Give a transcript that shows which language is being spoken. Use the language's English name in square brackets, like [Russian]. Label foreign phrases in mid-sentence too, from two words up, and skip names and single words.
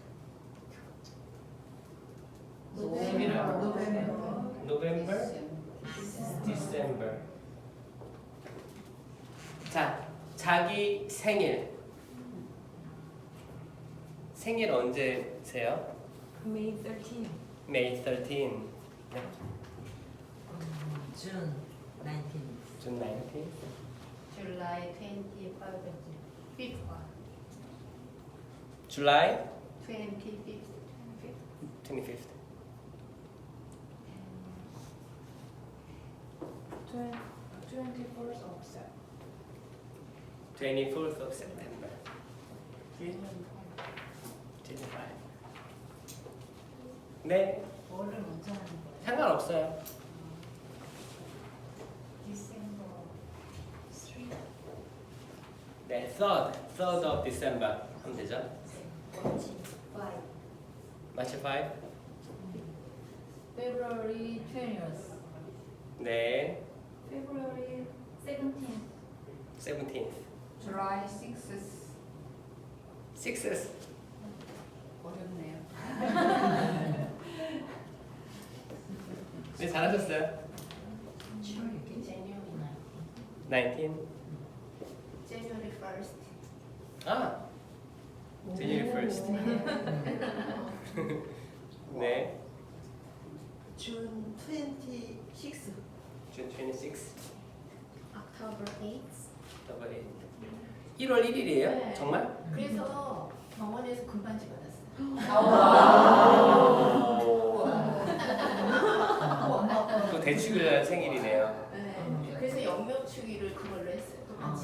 [English] 11월 November, December. [Korean] 자, 자기 생일 언제세요? [English] May 13. May 13. 네. June 19. June 19. July 25th. July 25th. 25th. 24th of September. 24th of September. 25. [Korean] 네, 뭐를 먼저 하는 거예요? 상관없어요. [English] December 3. [Korean] 네, [English] 3rd of December [Korean] 하면 되죠. [English] 마치 5. February 20th. [Korean] 네, [English] February 17th. 17th. July 6th. 6th. [Korean] 어렵네요. 네, 잘하셨어요. [English] January 19. January 1st. 아, January 1st. [Korean] 네, [English] June 26. June 26. October 8th. [Korean] 1월 1일이에요? 네. 정말? 그래서 병원에서 금반지 받았어요. 또 대축일 생일이네요. 네. 그래서 영명축일을 그걸로 했어요. 똑같이.